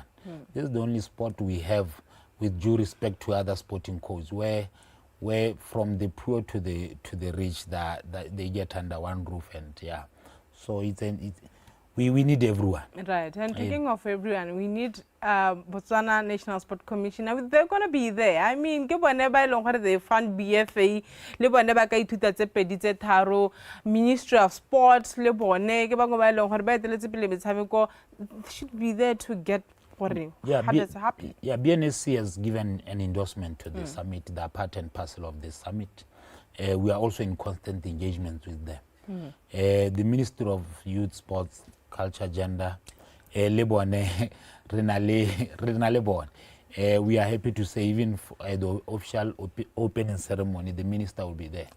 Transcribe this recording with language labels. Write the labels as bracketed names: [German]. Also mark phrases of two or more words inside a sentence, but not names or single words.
[English] This is the only sport we have, with due respect to other sporting codes, where from the poor to the rich that they get under one roof, and yeah. So we need everyone. Right, and speaking of everyone, we need Botswana National Sport Commissioner. They're going to be there. I mean, [Tswana] ke bone ba ilong gore [English] they fund [Tswana] BFA, le bone ba ka ithuta tse pedi tse tharo, [English] Ministry of Sports, [Tswana] le bone ke ba go ba ilong gore ba eteletse pele metshameko, [English] should be there to get happy. Yeah, BNSC has given an endorsement to the summit. They are part and parcel of the summit. We are also in constant engagement with them. The Ministry of Youth, Sports, Culture, Gender, we are happy to say even at the official opening ceremony, the minister will be there,